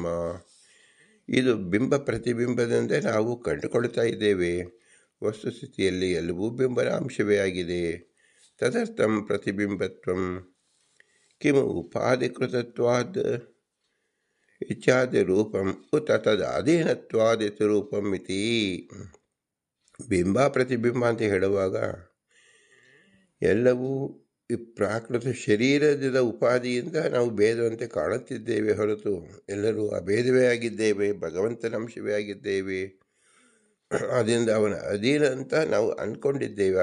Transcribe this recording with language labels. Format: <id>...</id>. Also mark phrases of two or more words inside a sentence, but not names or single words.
<kn>ಇದು ಬಿಂಬ ಪ್ರತಿಬಿಂಬದಂತೆ ನಾವು ಕಂಡುಕೊಳ್ತಾ ಇದ್ದೇವೆ. ವಸ್ತುಸ್ಥಿತಿಯಲ್ಲಿ ಎಲ್ಲವೂ ಬಿಂಬನ ಅಂಶವೇ ಆಗಿದೆ.</kn> <sa>ತದರ್ಥಂ ಪ್ರತಿಬಿಂಬತ್ವಂ ಕಿಮು ಉಪಾಧಿಕೃತತ್ವಾದ್ ಇಚ್ಛಾದಿ ರೂಪಂ ಉತ ತದಾಧೀನತ್ವಾದಿತ ರೂಪಂ ಇತಿ.</sa> <kn>ಬಿಂಬ ಪ್ರತಿಬಿಂಬ ಅಂತ ಹೇಳುವಾಗ ಎಲ್ಲವೂ ಈ ಪ್ರಾಕೃತ ಶರೀರದ ಉಪಾಧಿಯಿಂದ ನಾವು ಭೇದವಂತೆ ಕಾಣುತ್ತಿದ್ದೇವೆ ಹೊರತು ಎಲ್ಲರೂ ಅಭೇದವೇ ಆಗಿದ್ದೇವೆ, ಭಗವಂತನ ಅಂಶವೇ ಆಗಿದ್ದೇವೆ. ಅದರಿಂದ ಅವನ ಅಧೀನ ಅಂತ ನಾವು ಅಂದ್ಕೊಂಡಿದ್ದೇವೆ.</kn>